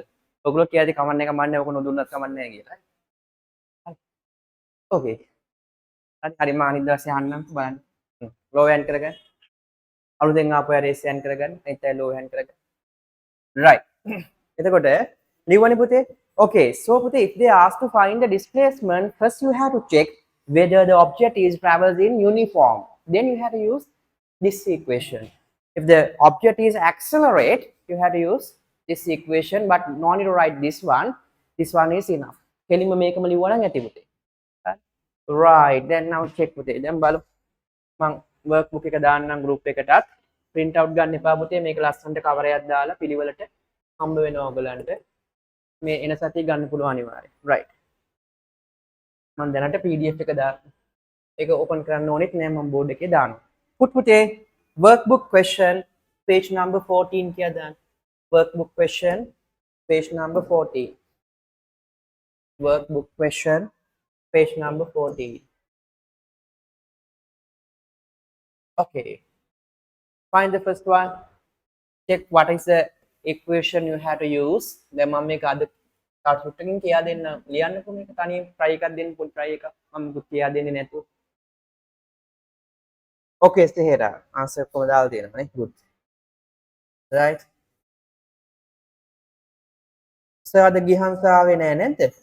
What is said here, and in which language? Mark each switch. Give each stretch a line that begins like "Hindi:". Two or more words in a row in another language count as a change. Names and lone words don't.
Sinhala: ඔයගොල්ලෝ කියලාදී කමන්නේ කමන්නේ ඔක නොදුන්නත් කමන්නේ නැහැ කියලා. හරි. ඕකේ. හරි මම අනිත් දවසේ අහන්නම් බලන්න.
English: low hand
Sinhala: කරගන්න. අලුතෙන් ආපු අය
English: raise hand
Sinhala: කරගන්න. අනිත් අය
English: low hand
Sinhala: කරගන්න. right. එතකොට ලිව්වනේ පුතේ.
English: okay so පුතේ if they ask to find the displacement first you have to check whether the object is traveling uniform. Then you have to use this equation. If the object is accelerate, you have to use this equation, but no need to write this one. This one is enough.
Sinhala: කෙලින්ම මේකම ලිව්වා නම් ඇති පුතේ.
English: Right, then now check
Sinhala: පුතේ. දැන් බලමු. මම workbook එක දාන්නම් group එකටත්.
English: print out
Sinhala: ගන්න එපා පුතේ. මේක ලස්සනට cover එකක් දාලා පිළිවෙලට හම්බ වෙනවා ඔයගලන්ට. මේ එන සතිය ගන්න පුළුවන් අනිවාර්යයෙන්. Right. මම දැනට PDF එක දාන්න. ඒක open කරන්න ඕනෙත් නෑ, මම board එකේ දානවා. Put පුතේ
English: workbook question page number 14
Sinhala: කියලා දාන්න.
English: Workbook question page number 14. Workbook question page number 14. Okay, find the first one. Check what is the equation you have to use.
Sinhala: දැන් මම මේක අද කාටුට්ටකින් කියා දෙන්න ලියන්නකො මේක තනියෙන් try එකක් දෙන්න පොඩි try එකක් මම කියා දෙන්නේ නැතුව. Okay, Sehera, answer කොහොමද දාලා තියෙනවනේ. Good. Right. සර් අද ගිහන්ස ආවේ නෑ නේද?